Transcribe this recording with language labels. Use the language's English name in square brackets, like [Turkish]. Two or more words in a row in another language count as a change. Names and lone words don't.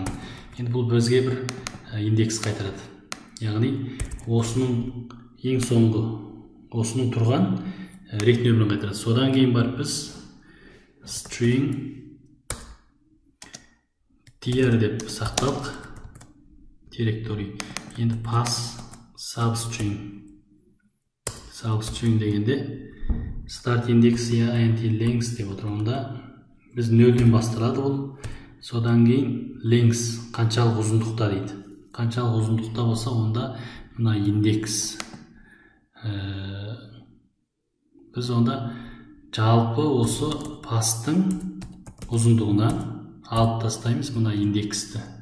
[Kazakh] Енді бұл бізге бір индекс қайтарады. Яғни осының ең соңғы, осының тұрған рет нөмірін қайтарады. Содан кейін барып біз [English] string dir [Kazakh] деп сақталық директорий. [English] Енді pass substring дегенде start index until length [Kazakh] деп отыр. Онда біз нөлден басталады бұл. Содан кейін length қаншалық ұзындықта дейді. Қаншалық ұзындықта болса, онда мына индекс. Біз онда жалпы осы пастың ұзындығынан алып тастаймыз мына индексті.